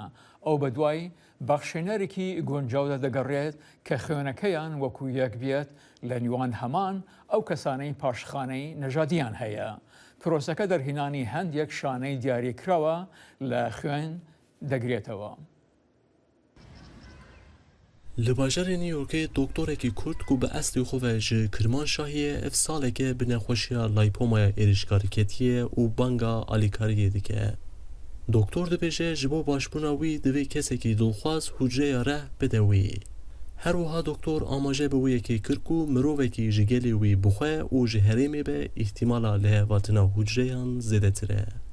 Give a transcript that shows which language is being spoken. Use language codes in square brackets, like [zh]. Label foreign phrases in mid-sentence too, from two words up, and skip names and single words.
[ckb] ئەو بە دوای بەخشێنەرێکی گۆنجاودا دەگەڕێت کە خوێنەکەیان وەکو یەک بێت لە نیوان هەمان ئەو کەسانەی پاشخانەی نەژادیان هەیە. پرۆسەکە دەرهێنانی هەندێک شانەی دیاریکراوە لە خوێن دەگرێتەوە. [ku] لە باژارێ نیویۆرکê دکتۆرێکی کورد و بە ئەستی خۆڤە ji Kirman Şahiyê ev saleke bi nexweşiya laypomaya êrişkarîketiye û banga alîkariyê dike. Doktor dibêje ji bo başbûna wî divê kesekî dilxwaz hucreya reh bide wî. Her wiha doktor amaje bi wî yekê kir ku mirovekî ji gelê wî bixwe û ji herêmê be îhtimala lêhevatina hucreyan zêdetir e.